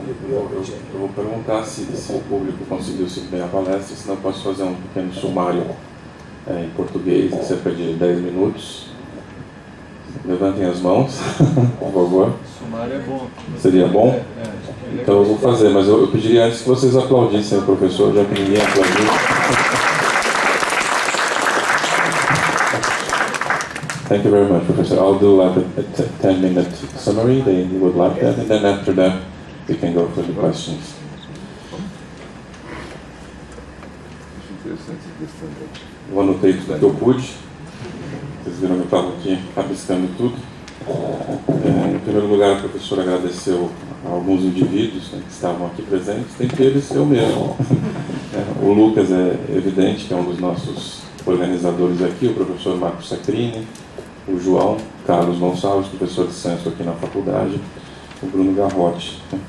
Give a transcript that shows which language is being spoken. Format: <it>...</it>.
<pt>Eu vou perguntar se o público conseguiu seguir bem a palestra, senão eu posso fazer um pequeno sumário em português, em cerca de 10 minutos. Levantem as mãos, por favor. Sumário é bom. Seria bom? Então eu vou fazer, mas eu pediria antes que vocês aplaudissem o professor, já que ninguém aplaudiu.</pt> <en>Thank you very much, Professor. I'll do like a 10-minute summary. They would like that, and then after that, we can go for the questions.</en> <pt>Eu anotei tudo que eu pude. Vocês viram que eu estava aqui rabiscando tudo. Em primeiro lugar, a professora agradeceu a alguns indivíduos, né, que estavam aqui presentes. Dentre eles, eu mesmo. O Lucas é evidente que é um dos nossos organizadores aqui, o professor Marcos Sacrini, o João Carlos Gonçalves, professor de Censo aqui na faculdade, o Bruno Garrote.</pt>